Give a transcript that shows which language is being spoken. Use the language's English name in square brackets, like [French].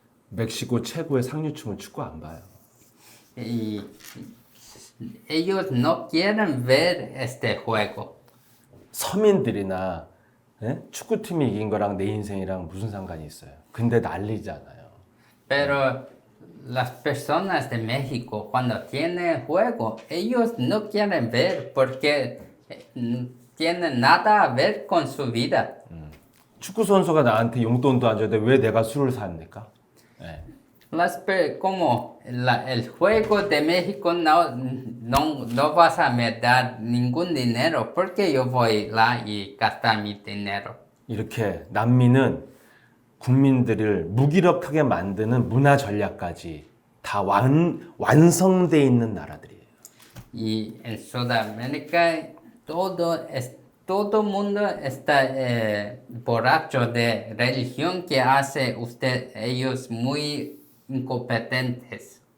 [Korean] 멕시코 최고의 상류층은 축구 안 봐요. [Spanish] Y ellos no quieren ver este juego. [Korean] 서민들이나 예? 축구팀이 이긴 거랑 내 인생이랑 무슨 상관이 있어요? 근데 난리잖아요. [Spanish] Pero las personas de México, cuando tienen juego, ellos no quieren ver porque tienen nada a ver con su vida. [Korean] 축구 선수가 나한테 용돈도 안 줘도 왜 내가 술을 삽니까? 예. [Spanish] Como el juego de México no vas a me dar ningún dinero porque yo voy lá y gastar mi dinero. [Korean] 이렇게 난민은 국민들을 무기력하게 만드는 문화 전략까지 다 완성돼 있는 나라들이에요. [Spanish] Y en Sudamérica todo mundo está borracho de religión que hace ellos muy incompetentes.